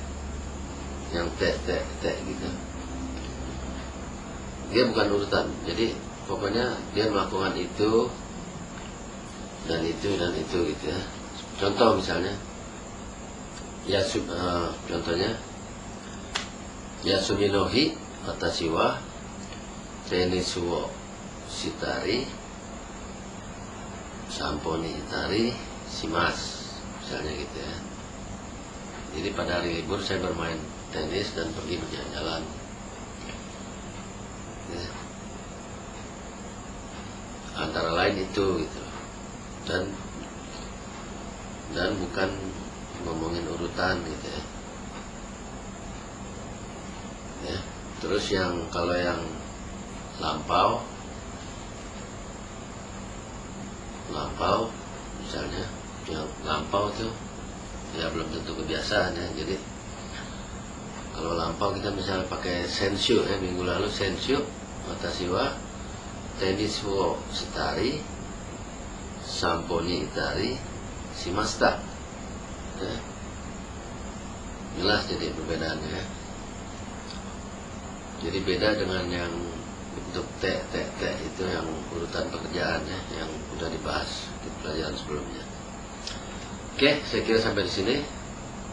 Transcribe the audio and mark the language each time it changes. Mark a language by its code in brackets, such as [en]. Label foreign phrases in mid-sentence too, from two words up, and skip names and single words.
[id] Yang T gitu. Dia bukan urutan. Jadi pokoknya dia melakukan itu dan itu dan itu gitu ya. Contoh misalnya contohnya [ja] 休みの日私はテニスをしたり散歩に行ったりします, [id] misalnya gitu ya. Jadi pada hari libur saya bermain tenis dan pergi berjalan-jalan ya. Antara lain itu gitu. Dan bukan ngomongin urutan gitu ya. Ya. Terus kalau yang lampau misalnya, yang lampau tuh ya belum tentu kebiasaan ya. Jadi kalau lampau kita misalnya pakai senshu ya, minggu lalu [ja] 先週私はテニスをしたり散歩に行ったりしました [id] ya. Jelas jadi perbedaannya ya. Jadi beda dengan yang bentuk T itu yang urutan pekerjaannya yang udah dibahas di pelajaran sebelumnya. Oke, saya kira sampai di sini.